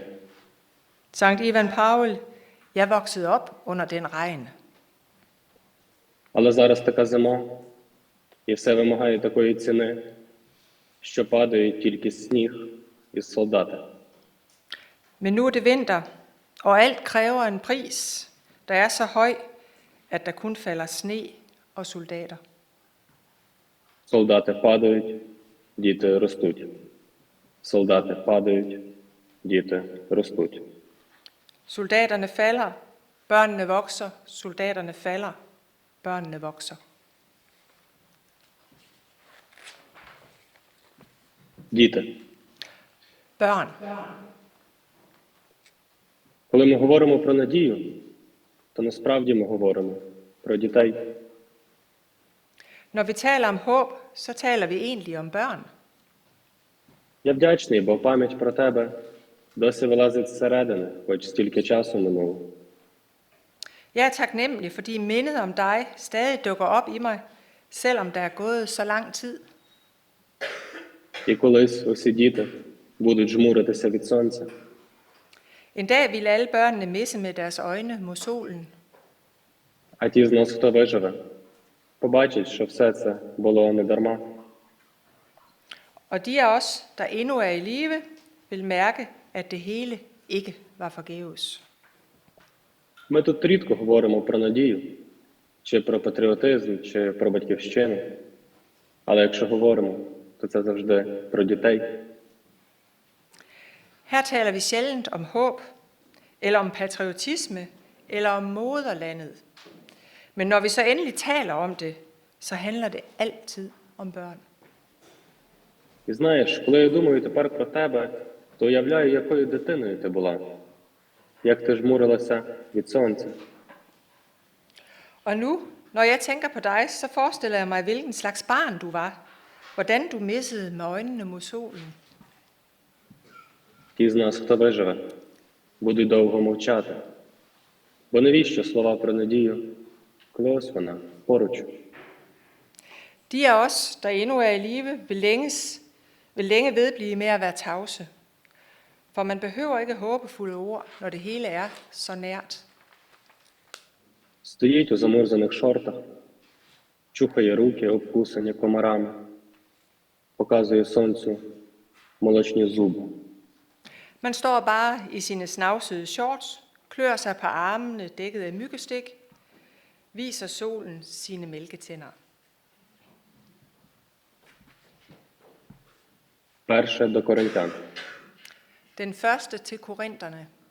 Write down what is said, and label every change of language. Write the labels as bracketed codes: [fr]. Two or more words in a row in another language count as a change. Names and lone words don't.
[da] Sankt Ivan Paul, jeg voksede op under den regn. [uk] Але зараз така зима, і все вимагає такої ціни, що падає тільки сніг із солдати. [da] Men nu er det vinter, og alt kræver en pris, der er så høj, at der kun falder sne og soldater. [uk] Солдати падають, діти ростуть. Солдати падають, діти ростуть. [da] Soldaterne falder, børnene vokser, soldaterne falder, børnene vokser. [uk] Діти. [da] Børn. [uk] Коли ми говоримо про надію, то насправді ми говоримо про дітей. [da] Når vi taler om håb, så taler vi egentlig om børn. [uk] Я вдячний, бо пам'ять про тебе досі вилазить зсередини, хоч стільки часу минуло. [da] Jeg er taknemmelig, fordi mindet om dig stadig dukker op i mig, selvom der er gået så lang tid. [uk] І колись усі діти будуть жмуритися від сонця. [da] En dag vil alle børnene misse med deres øjne mod solen. [uk] А ті з нас, хто виживе, побачать, що все це було не дарма. [da] Og de af os, der endnu er i live, vil mærke, at det hele ikke var forgæves. [uk] Ми тут рідко говоримо про надію, чи про патріотизм, чи про батьківщину. Але якщо говоримо, то це завжди про дітей. [da] Her taler vi sjældent om håb, eller om patriotisme, eller om moderlandet. Men når vi så endelig taler om det, så handler det altid om børn. [uk] І знаєш, коли я думаю тепер про тебе, то уявляю, якою дитиною ти була, як ти жмурилася від сонця. [da] Og nu, når jeg tænker på dig, så forestiller jeg mig, hvilken slags barn du var. Hvordan du missede med øjnene mod solen. [uk] Ті з нас, хто виживе, будуть довго мовчати. Бо навіщо слова про надію, коли ось вона поруч? [da] De af os, der endnu er i live, vil længe vedblive med at være tavse. For man behøver ikke håbefulde ord, når det hele er så nært. [uk] Стоїть у замурзаних шортах, чухає руки, обкусані комарами, показує сонцю молочні зуби. [da] Man står bare i sine snavsede shorts, klør sig på armene dækket af myggestik, viser solen sine mælketænder. [uk] Перше до коринтян. [da] Den første til korinterne.